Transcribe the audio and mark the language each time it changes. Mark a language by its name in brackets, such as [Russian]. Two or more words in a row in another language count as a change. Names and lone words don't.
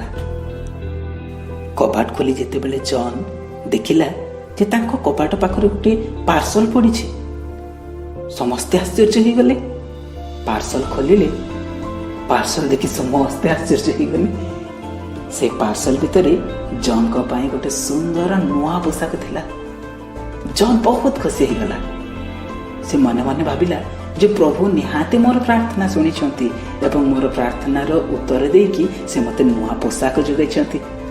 [Odia] କବାଟ ଖୋଲି ଯେତେବେଳେ ଜନ୍ ଦେଖିଲା ଯେ ତାଙ୍କ କବାଟ ପାଖରେ ଗୋଟିଏ ପାର୍ସଲ ପଡ଼ିଛି, ସମସ୍ତେ ଆଶ୍ଚର୍ଯ୍ୟ ହେଇଗଲେ। ପାର୍ସଲ ଖୋଲିଲେ, ପାର୍ସଲ ଦେଖି ସମସ୍ତେ ଆଶ୍ଚର୍ଯ୍ୟ ହେଇଗଲେ। ସେ ପାର୍ସଲ ଭିତର ଜନ୍ କୁ ପାଇଁ ଗୋଟେ ସୁନ୍ଦର ନୂଆ ପୋଷାକ ଥିଲା। ଜନ୍ ବହୁତ ଖୁସି ହେଇଗଲା। ସେ ମନେ ମନେ ଭାବିଲା ଯେ ପ୍ରଭୁ ନିହାତି ମୋର ପ୍ରାର୍ଥନା ଶୁଣି ଏବଂ ମୋର ପ୍ରାର୍ଥନାର ଉତ୍ତର ଦେକି ସେ ମତେ ନୂଆ ପୋଷାକ ଯୋଗାଇ।